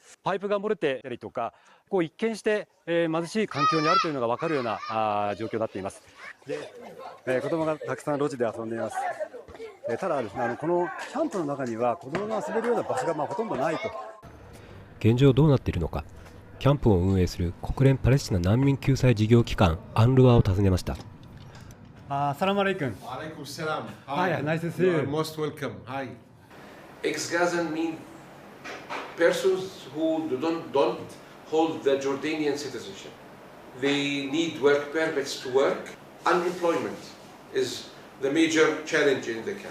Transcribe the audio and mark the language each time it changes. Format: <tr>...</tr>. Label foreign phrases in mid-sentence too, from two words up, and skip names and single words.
<ja>パイプが漏れてたりとか、こう一見して貧しい環境にあるというのが分かるような状況になっています。で、子供がたくさん路地で遊んでいます。ただですね、このキャンプの中には子供が遊べるような場所がほとんどないと。現状どうなっているのか、キャンプを運営する国連パレスチナ難民救済事業機関アンルワを訪ねました。</ja> <ar>السلام عليكم. عليكم السلام.</ar> <en>Hi, nice to see you. You are most welcome. Hi. Ex-Gazan mean persons who don't hold the Jordanian citizenship. They need work permits to work. Unemployment is the major challenge in the camp.</en>